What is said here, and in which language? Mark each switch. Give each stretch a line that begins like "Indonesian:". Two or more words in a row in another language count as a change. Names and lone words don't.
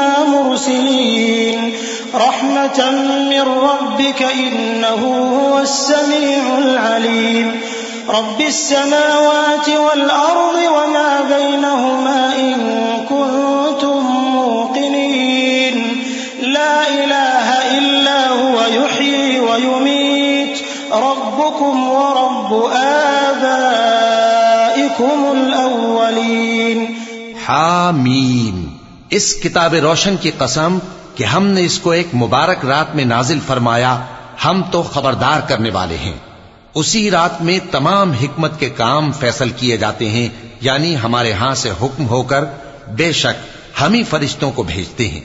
Arabic: مرسلين رحمة من ربك إنه هو السميع العليم رب السماوات والأرض وما بينهما إن كنتم موقنين لا إله إلا هو يحيي ويميت ربكم ورب آبائكم الأولين. हामीम।
Urdu: اس کتاب روشن کی قسم کہ ہم نے اس کو ایک مبارک رات میں نازل فرمایا، ہم تو خبردار کرنے والے ہیں. اسی رات میں تمام حکمت کے کام فیصل کیے جاتے ہیں، یعنی ہمارے یہاں سے حکم ہو کر بے شک ہم ہی فرشتوں کو بھیجتے ہیں.